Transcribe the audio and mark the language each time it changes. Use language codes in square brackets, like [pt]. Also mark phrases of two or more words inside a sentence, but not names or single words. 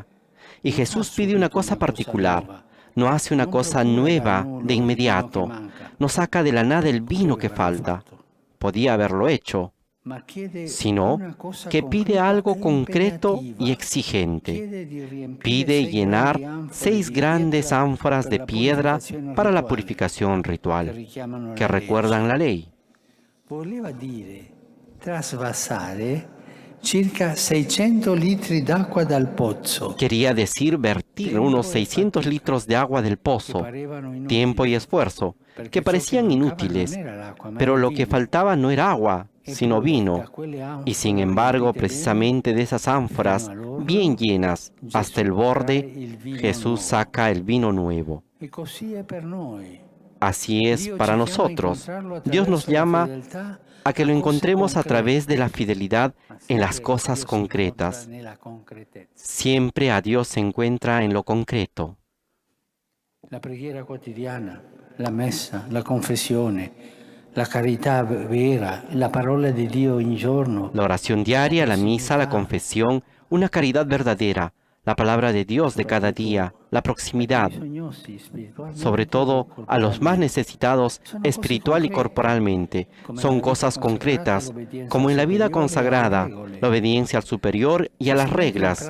[es] Y Jesús pide una cosa particular, no hace una cosa nueva de inmediato, no saca de la nada el vino que falta. Podía haberlo hecho, sino que pide algo concreto y exigente. Pide llenar 6 grandes ánforas de piedra para la purificación ritual, que recuerdan la ley. [it] Voleva dire trasvasare circa 600 litri d'acqua dal pozzo. [es] Quería decir vertir unos 600 litros de agua del pozo, tiempo y esfuerzo, que parecían inútiles, pero lo que faltaba no era agua, sino vino. Y sin embargo, precisamente de esas ánforas, bien llenas hasta el borde, Jesús saca el vino nuevo. Así es para nosotros. Dios nos llama a que lo encontremos a través de la fidelidad en las cosas concretas. Siempre a Dios se encuentra en lo concreto. [it] La preghiera quotidiana, la messa, la confessione, la carità vera, la parola di Dio in giorno. [es] La oración diaria, la misa, la confesión, una caridad verdadera, la palabra de Dios de cada día, la proximidad, sobre todo a los más necesitados espiritual y corporalmente, son cosas concretas, como en la vida consagrada, la obediencia al superior y a las reglas.